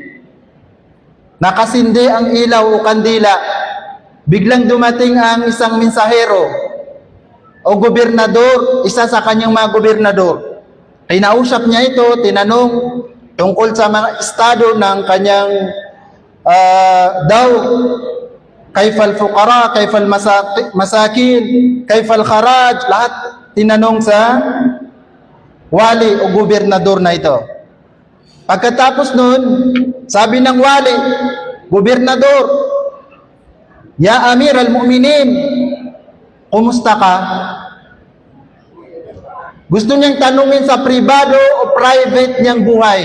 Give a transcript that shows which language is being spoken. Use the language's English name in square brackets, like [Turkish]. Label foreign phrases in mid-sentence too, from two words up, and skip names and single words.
[Filipino] Nakasindi ang ilaw o kandila. Biglang dumating ang isang mensahero o gobernador, isa sa kanyang mga gobernador. Kinausap niya ito, tinanong tungkol sa mga estado ng kanyang daw, [Arabic] كيف الفقراء، كيف المساكين، كيف الخراج, [Filipino] lahat tinanong sa wali o gobernador na ito. Pagkatapos nun, sabi ng wali, gobernador, [Arabic] "يا أمير المؤمنين, [Filipino] kumusta ka?" Gusto niyang tanungin sa pribado o private niyang buhay.